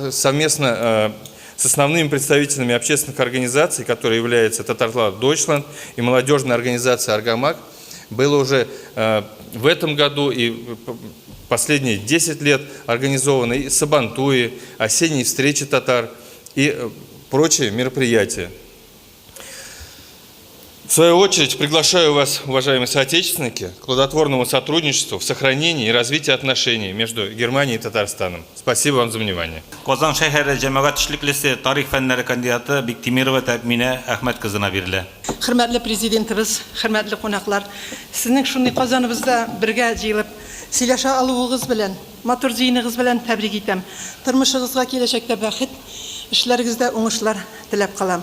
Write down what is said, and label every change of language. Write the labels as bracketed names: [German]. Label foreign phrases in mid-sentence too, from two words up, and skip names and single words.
[Russian] Нами совместно с основными представителями общественных организаций, которые являются Татарланд Дойчланд и молодежная организация Аргамак, было уже в этом году и последние 10 лет организованы и сабантуи, осенние встречи татар и прочие мероприятия. В свою очередь приглашаю вас, уважаемые соотечественники, к плодотворному сотрудничеству в сохранении и развитии отношений между Германией и Татарстаном. Спасибо вам за внимание. [Tatar] Казан шәһәре җәмәгать эшлеклесе тарих фәннәре кандидаты Биктимирова Тәминә Әхмәт кызына бирелә. Хөрмәтле президентыбыз, хөрмәтле кунаклар, сезнең шундый Казаныбызда бергә җыелып, сөйләшә алуыгыз белән, матур җыеныгыз белән тәбрик итәм. Тормышыгызга киләчәктә бәхет, эшләрегездә уңышлар теләп калам.